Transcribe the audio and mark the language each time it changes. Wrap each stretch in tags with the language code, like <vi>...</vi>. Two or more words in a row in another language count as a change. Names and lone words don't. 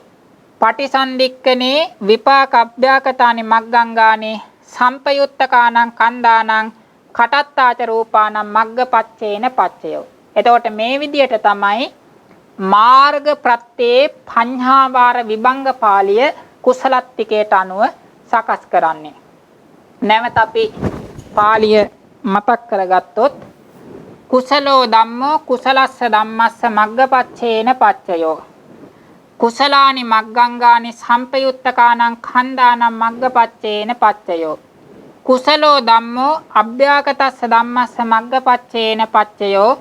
<pi>පටිසන්ධික්ඛනේ විපාක අභ්‍යාකතානි මග්ගංගානි සම්පයුත්තකානං කන්දානං කටත්තාච රූපානං මග්ගපච්චේන පච්චයෝ.</pi> <si>එතකොට මේ විදියට තමයි මාර්ග ප්‍රත්‍යේ පඤ්ඤාවාර විභංග පාළිය කුසලත්තිකයට අනුව සකස් කරන්නේ. නැවත අපි පාළිය මතක් කරගත්තොත්</si> <pi>කුසලෝ ධම්මෝ කුසලස්ස ධම්මස්ස මග්ගපච්චේන පච්චයෝ. කුසලානි මග්ගංගානි සම්පයුත්තකානං කන්දානං මග්ගපච්චේන පච්චයෝ. කුසලෝ ධම්මෝ අභ්‍යාකතස්ස ධම්මස්ස මග්ගපච්චේන පච්චයෝ.</pi>